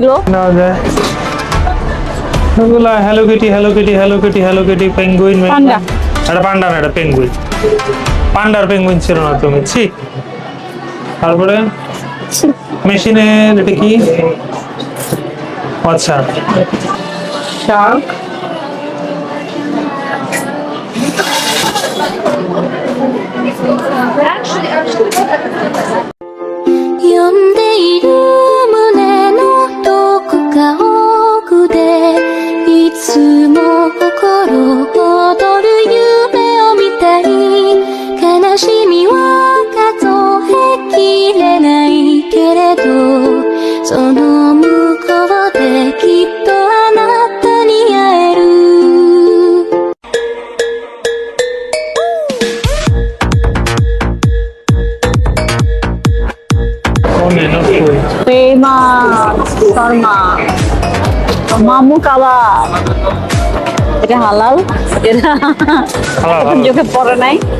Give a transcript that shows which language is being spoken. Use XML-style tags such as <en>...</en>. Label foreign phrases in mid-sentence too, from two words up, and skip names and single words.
<bn>না যায় ওগুলা হ্যালো কিটি পেঙ্গুইন পান্ডা। এটা পান্ডা না, এটা পেঙ্গুইন। পান্ডার পেঙ্গুইন ছিল না তুমি, ছি। তারপরে মেশিনের এটা কি? আচ্ছা শার্ক,</bn> <ja>呼んでいる胸のどこか奥でいつも心躍る夢を見たい悲しみは数えきれないけれどその向こうできっとあなたに会える</ja> <bn>ফেমাস শর্মা, মামু কাবাব। এটা হালাল, এটা এখন চোখে পড়ে নাই।</bn>